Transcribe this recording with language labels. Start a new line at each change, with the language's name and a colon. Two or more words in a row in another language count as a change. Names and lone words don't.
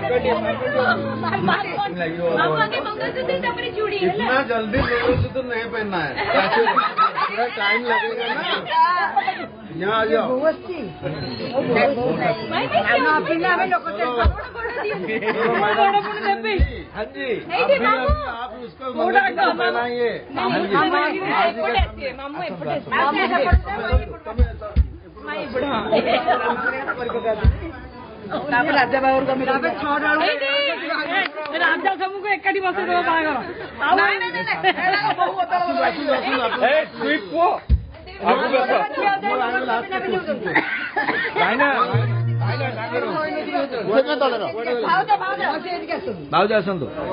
Hindi: इतना जल्दी मंगलसूत्र नहीं पहनना है, थोड़ा टाइम लगेगा ना। यहाँ आ जाओ। हाँ जी, आप उसको मंगलसूत्र पहनाइए।
Odia: ରାଜା ସବୁକୁ ଏକାଠି ବସେଇ ଦେବ ବାହାଘର ଭାଉଜ ଆସନ୍ତୁ